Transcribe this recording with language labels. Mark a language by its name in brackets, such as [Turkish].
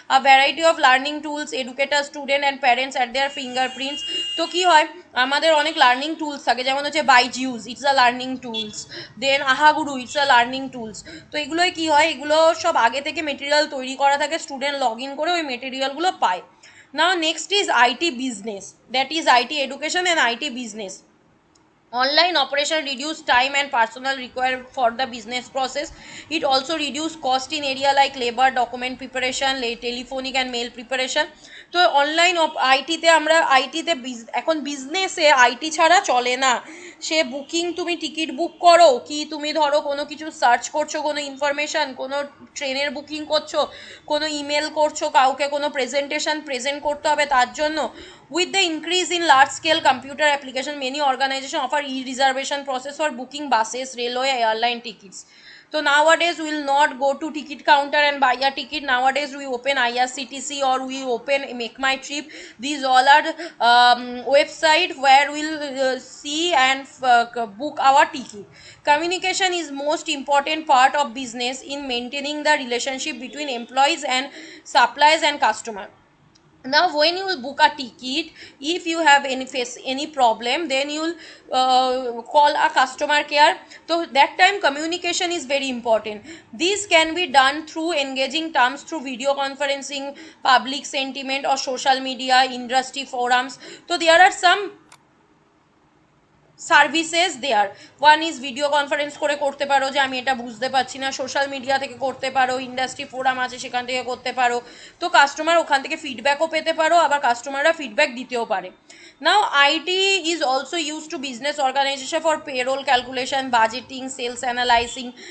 [English] A variety of learning tools, educators, student and parents at their fingerprints. [Bangla] তো কি হয়, আমাদের অনেক লার্নিং টুলস থাকে, যেমন হচ্ছে বাইজিউস, [English] it's a learning tools, [Bangla] then আহাগুরু, it's a learning tools. তো এগুলোই কী হয়, এগুলো সব আগে থেকে মেটেরিয়াল তৈরি করা থাকে, স্টুডেন্ট লগ ইন করে ওই মেটেরিয়ালগুলো পায়. [English] Now next is IT business, that is IT education and IT business. Online operation reduce time and personnel required for the business process. It also reduce cost in area like labor, document preparation, telephonic and mail preparation. [Bangla] তো online আইটিতে আমরা এখন বিজনেসে IT ছাড়া চলে না. সে booking, তুমি ticket book করো কি তুমি ধরো কোনো কিছু সার্চ করছো, কোনো ইনফরমেশান, কোনো ট্রেনের বুকিং করছো, কোনো ইমেল করছো, কাউকে কোনো প্রেজেন্টেশন প্রেজেন্ট করতে হবে তার জন্য। [English] With the increase in large scale computer application many organization offer e reservation process for booking buses, railway, airline tickets. So nowadays we will not go to ticket counter and buy a ticket. Nowadays we open IRCTC or we open Make My Trip. These all are website where we'll see and book our ticket. Communication is most important part of business in maintaining the relationship between employees and suppliers and customer. Now when you will book a ticket, if you have any problem, then you will call a customer care. So that time communication is very important. This can be done through engaging terms through video conferencing, public sentiment or social media, industry forums. So there are some [Bangla] services [English] There. One is [Bangla] video conference করে করতে পারো যে আমি এটা বুঝতে পারছি না, social media থেকে করতে পারো, ইন্ডাস্ট্রি ফোরাম আছে সেখান থেকে করতে পারো। তো কাস্টমার ওখান থেকে ফিডব্যাকও পেতে পারো, আবার কাস্টমাররা ফিডব্যাক দিতেও পারে। [English] Now IT is also use to business organization for payroll calculation, budgeting, sales analysing.